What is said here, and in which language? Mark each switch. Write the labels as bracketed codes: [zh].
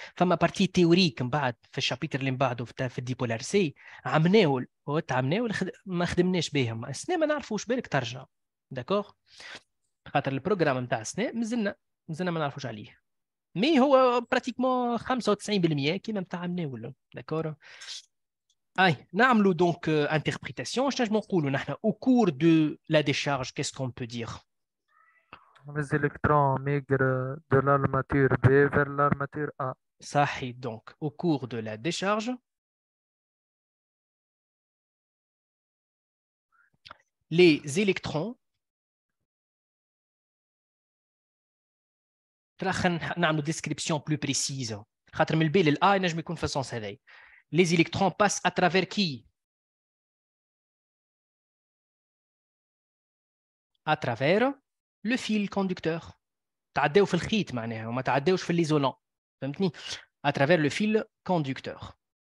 [ar] فما بارتي تيوريك من بعد في الشابيتر اللي من بعده في الديبولار سي عملناه ما خدمناش بهم السنه، ما نعرفوش بالك ترجع داكوغ، خاطر البروجرام نتاع السنه مازلنا ما نعرفوش عليه، مي هو براتيكمون 95% كيما نتاع مناول داكور. نعملوا دونك انتربريتاسيون. شنو نقولوا نحن [fr] au cours de la décharge qu'est-ce qu'on peut dire؟ Les électrons migrent de l'armature B vers l'armature A. [ar] صحيح. [fr] donc au cours de la décharge les électrons نعملوا description plus précise [ar] خاطر من البي للA ينجم يكون في السونس هذايا. [fr] les électrons passent à travers qui؟ à travers le fil conducteur. [ar] تعداو في الخيط معناها وما تعداوش في ليزولون، فهمتني؟ [fr] à travers le fil conducteur.